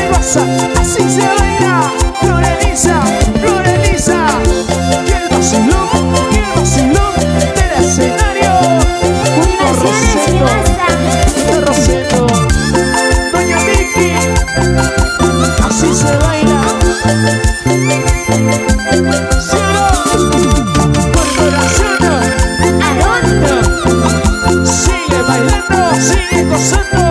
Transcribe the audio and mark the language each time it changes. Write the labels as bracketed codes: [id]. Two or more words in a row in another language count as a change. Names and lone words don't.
[es] Florelisa, así se baila. Florelisa, Florelisa. Y el vacilón del escenario. Un Rosendo, Doña Vicky, así se baila. Sigue bailando, sigue gozando.